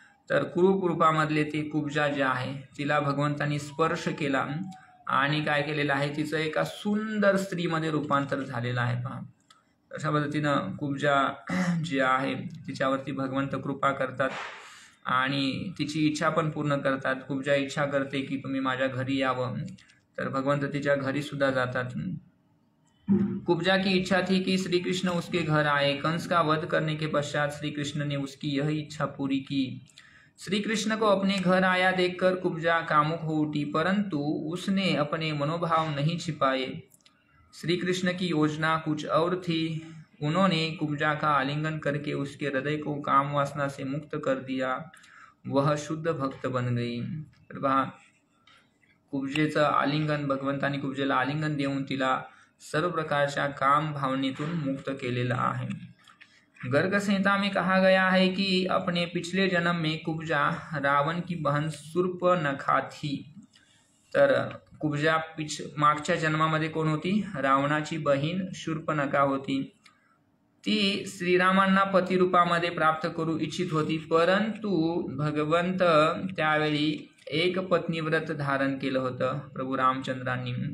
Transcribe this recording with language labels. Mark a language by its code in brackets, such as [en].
[mr] तर कुरूप रूपामधले ते कुब्जा जे आहे तिला भगवंतांनी स्पर्श केला आणि काय केलेलं आहे, तिचं एका सुंदर स्त्रीमध्ये रूपांतर झालेलं आहे पहा. अशा पद्धतीनं कुब्जा जी आहे तिच्यावरती भगवंत कृपा करतात आणि तिची इच्छा पण पूर्ण करतात. कुब्जा इच्छा करते की तुम्ही माझ्या घरी यावं, तर भगवंत तिच्या घरी सुद्धा जातात. [hi] कुब्जा की इच्छा थी कि श्री कृष्ण उसके घर आए. कंस का वध करने के पश्चात श्री कृष्ण ने उसकी यह इच्छा पूरी की. श्री कृष्ण को अपने घर आया देखकर कुब्जा कामुक हो उठी, परंतु उसने अपने मनोभाव नहीं छिपाए. श्री कृष्ण की योजना कुछ और थी. उन्होंने कुब्जा का आलिंगन करके उसके हृदय को काम वासना से मुक्त कर दिया. वह शुद्ध भक्त बन गई. [mr] तर पहा, कुब्जेचं आलिंगन, भगवंतानी कुब्जेला आलिंगन देऊन तिला सर्व प्रकारच्या काम भावनेतून मुक्त केलेला आहे. [hi] गर्ग संहिता में कहा गया है कि अपने पिछले जन्म में कुब्जा रावण की बहन शूर्पणखा थी. [mr] तर कुब्जा मागच्या जन्मामध्ये कोण होती? रावणाची बहीण शूर्पणखा होती. ती श्रीरामांना पतिरूपामध्ये प्राप्त करू इच्छित होती, परंतु भगवंत त्यावेळी एक पत्नीव्रत धारण केलं होतं प्रभू रामचंद्रांनी.